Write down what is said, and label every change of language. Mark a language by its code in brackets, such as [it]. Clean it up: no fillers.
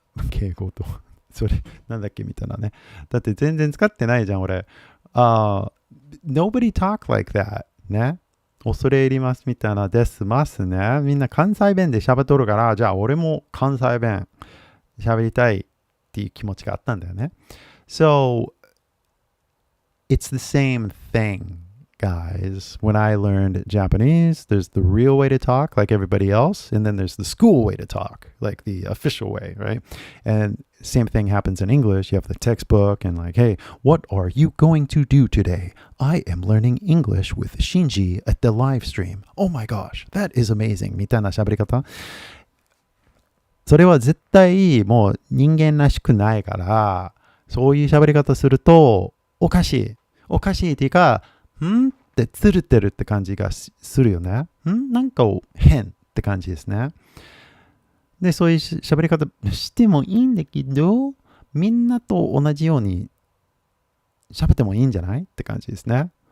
[ja] 敬語と、それ、なんだっけみたいなね。だって全然使ってないじゃん、俺。 [en] Nobody talk like that. ね。 [ja] 恐れ入りますみたいなですますね。みんな関西弁で喋っとるから、じゃあ俺も関西弁喋りたいっていう気持ちがあったんだよね。 [en] So, it's the same thing, guys. When I learned Japanese, there's the real way to talk, like everybody else, and then there's the school way to talk, like the official way, right? And same thing happens in English. You have the textbook and like, hey, what are you going to do today? I am learning English with Shinji at the live stream. Oh my gosh, that is amazing. [ja] みたいな喋り方。それは絶対もう人間らしくないから、そういう喋り方するとおかしい。おかしいっていうか、んってつるってるって感じがするよね。なんか変って感じですね。で、そういう喋り方してもいいんだけど、みんなと同じように喋ってもいいんじゃないって感じですね。